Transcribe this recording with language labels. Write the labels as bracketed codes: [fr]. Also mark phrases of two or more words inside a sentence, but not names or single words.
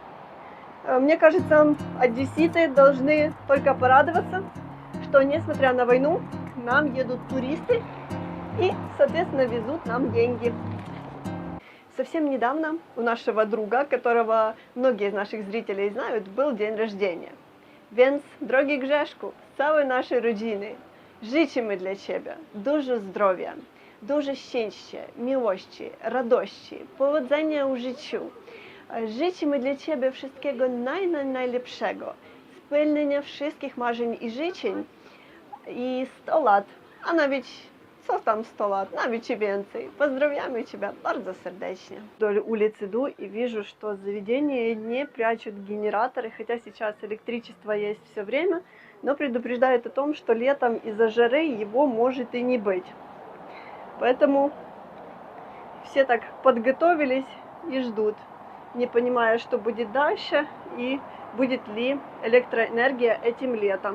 [ru] Мне кажется, одесситы должны только порадоваться, что несмотря на войну, к нам едут туристы и, соответственно, везут нам деньги. Совсем недавно у нашего друга, которого многие из наших зрителей знают, был день рождения. [pl] Więc, drogi Grzeszku, z całej naszej rodziny życzymy dla Ciebie dużo zdrowia, dużo szczęścia, miłości, radości, powodzenia w życiu. Życzymy dla Ciebie wszystkiego najlepszego, spełnienia wszystkich marzeń i życzeń i 100 lat, a nawet co tam 100 lat, nawet i więcej. [ru] Поздравляем Тебя [pl] bardzo serdecznie. [ru] Вдоль улицы иду и вижу, что заведения не прячут генераторы, хотя сейчас электричество есть все время, но предупреждают о том, что летом из-за жары его может и не быть. Поэтому все так подготовились и ждут, не понимая, что будет дальше и будет ли электроэнергия этим летом.